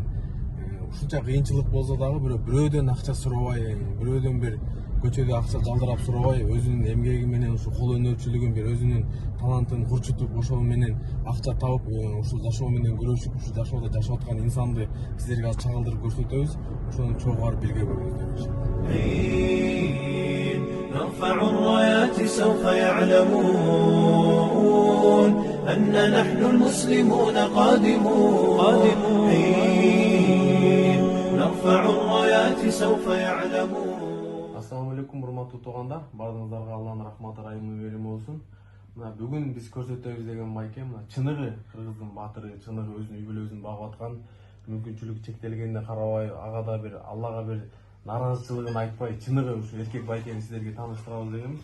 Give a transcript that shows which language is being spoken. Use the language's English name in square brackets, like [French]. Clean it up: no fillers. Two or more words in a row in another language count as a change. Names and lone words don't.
[Kyrgyz] Ушунча кыйынчылык болсо дагы бирөөдөн акча сурабай, бирөөдөн бир көчөдө акча жалдырап сурабай, өзүнүн эмгеги менен ушу кол өнөрчүлүгүн бир өзүнүн талантын курчутуп, ошол менен акча табып, ушул жашоо менен күрөшүп, ушул жашоодо жашап аткан инсанды сиздерге азыр чагылдырып көрсөтөбүз. Ошону чогуу барып бирге көрүңүздөр. [Arabic] نرفع الرايات سوف يعلمون أن نحن المسلمون قادمون نرفع الرايات سوف يعلمون. السلام عليكم, [Kyrgyz] урматтуу туугандар. Баардыгыңыздарга Алланын рахматы, райымы, мээрими болсун. Мына бүгүн биз көрсөтөбүз деген байке мына чыныгы кыргыздын батыры, чыныгы өзүнүн үй бүлөсүн багып аткан, мүмкүнчүлүгү чектелгенине карабай, ага да бир Аллага бир наразычылыгын айтпай, чыныгы ушу эркек байкени сиздерге тааныштырабыз дегенбиз.